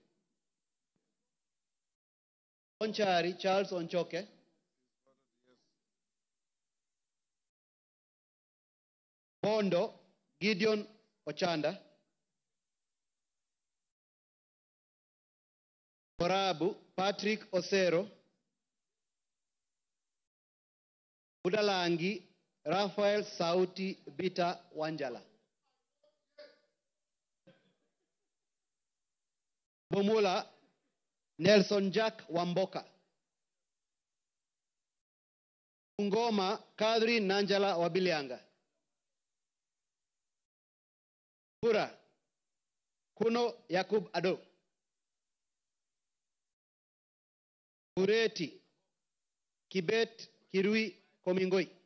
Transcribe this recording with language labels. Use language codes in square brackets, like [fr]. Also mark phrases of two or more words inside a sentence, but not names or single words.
[en] Onchari, Charles Onchoke, Bondo, Gideon Ochanda, Borabu, Patrick Osero, Budalangi, Raphael Sauti Bita Wanjala, Bomula, Nelson Jack Wamboka, Ngoma, Kadri Nanjala Wabilianga, Pura, Kuno Yakub Ado, Bureti, Kibet Kirui Komingoi,